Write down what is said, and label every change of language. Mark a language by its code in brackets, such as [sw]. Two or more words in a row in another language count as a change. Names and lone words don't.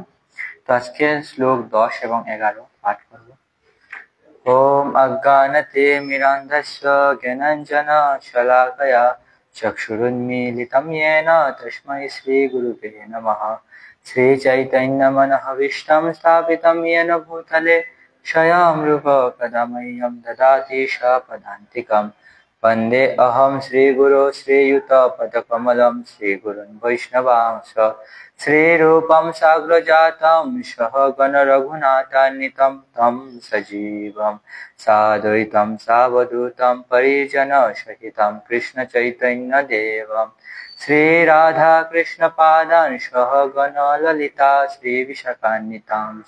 [bn] তো আজকে শ্লোক 10 এবং 11 পাঠ করব। [sa] ওম অজ্ঞানতে মিরান্ধস্য জ্ঞানাঞ্জন শলাকয়া চক্ষুরুন্মীলিতং येन তস্मै শ্রী গুরুবে নমঃ। শ্রী চৈতন্য মনোভীষ্টং স্থাপিतं येन भूतले स्वयं रूप कदा मह्यं ददाति स्वपदान्तिकं। वन्दे अहं श्रीगुरो श्रीयुतपदकमलं श्रीगुरुन् वैष्णवांश श्रीरूपं साग्रजातं सहगण रघुनाथान्वितं तं सजीवं साद्वैतं सावधूतं परिजनसहितं कृष्णचैतन्यदेवं श्रीराधा कृष्णपादान् सहगण ललिता श्रीविशाखान्वितांश।